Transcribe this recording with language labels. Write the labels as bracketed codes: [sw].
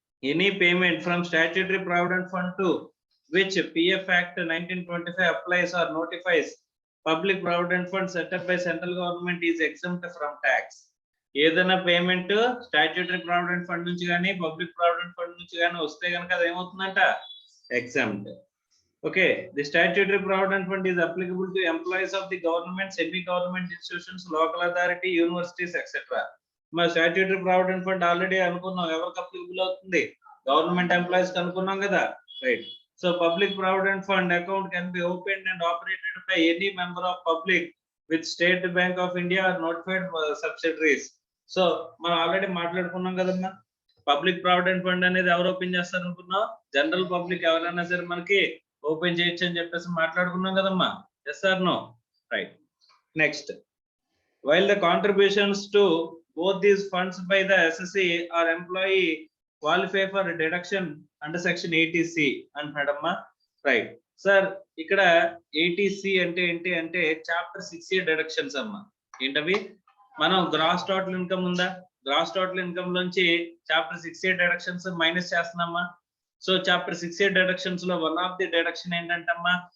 [en] Any payment from statutory provident fund to which PF Act 1925 applies or notifies public provident fund set up by central government is exempt from tax. [te] ఏదైనా payment statutory provident fund నుంచి కానీ public provident fund నుంచి కానీ వస్తే కనుక అది ఏమవుతుందంట? Exempt. Okay. [en] The statutory provident fund is applicable to employees of the government, semi government institutions, local authority, universities etcetera. [te] మరి statutory provident fund already అనుకున్నాం ఎవరికి అప్లికబుల్ అవుతుంది? గవర్నమెంట్ ఎంప్లాయీస్ కి అనుకున్నాం కదా, right. [en] So public provident fund account can be opened and operated by any member of public with State Bank of India or notified subsidiaries. [te] So మనం already మాట్లాడుకున్నాం కదమ్మా, public provident fund అనేది ఎవరు open చేస్తారు అనుకున్నాం? జనరల్ పబ్లిక్ ఎవరైనా సరే మనకి ఓపెన్ చేయొచ్చు అని చెప్పేసి మాట్లాడుకున్నాం కదమ్మా. [en] Yes or no? Right. Next, while the contributions to both these funds by the SSC or employee qualify for deduction under section 80C అంటున్నాడమ్మా. [te] Right sir, ఇక్కడ 80C అంటే ఏంటి అంటే చాప్టర్ 6A డిడక్షన్స్ అమ్మా. ఏంటవి? మనం గ్రాస్ టోటల్ ఇన్కమ్ ఉందా, gross total income నుంచి chapter 6A deductions minus చేస్తున్నామా. సో చాప్టర్ 6A డిడక్షన్స్ లో వన్ ఆఫ్ ది డిడక్షన్ ఏంటంటమ్మా?